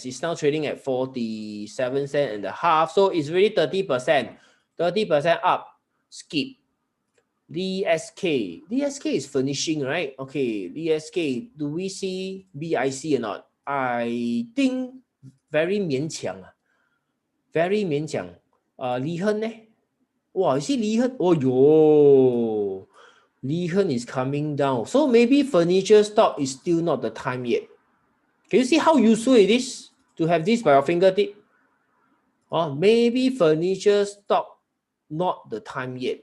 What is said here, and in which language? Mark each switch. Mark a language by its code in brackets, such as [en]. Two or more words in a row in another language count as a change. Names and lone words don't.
[en] It's now trading at 47 cents and a half. So it's really 30%. 30% up. Skip. DSK is finishing, right? Okay, DSK, do we see BIC or not? I think very 勉强. Very 勉强. Li Hen ne? You see Li Hen? Oh, yo. Li Hen is coming down. So maybe furniture stock is still not the time yet. Can you see how useful it is to have this by your fingertip? Or maybe furniture stock, not the time yet.